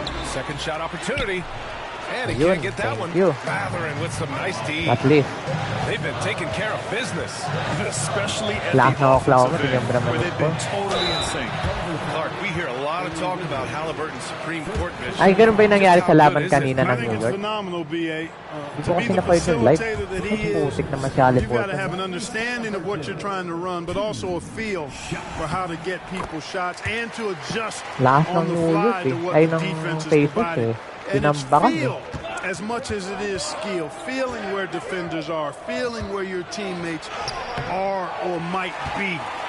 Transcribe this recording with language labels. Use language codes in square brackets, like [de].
[en] Second shot opportunity. And he can't get that one. Mathurin with some nice D. At least. They've been taking care of business. Especially at the offensive end, where they've been totally insane. Clark, we hear a lot of talk about Halliburton's Supreme Court mission. [tl] Ay, ganun ba yung nangyari sa laban kanina ng New York? [en] Phenomenal, BA. [tl] Hindi ko kasi na-fight yung live. Putik naman si Halliburton. [en] You've got to have an understanding of what you're trying to run, but also a feel for how to get people shots and to adjust on the fly to what the defense is providing. And it's feel. as much as it is skill, feeling where defenders are, feeling where your teammates are or might be.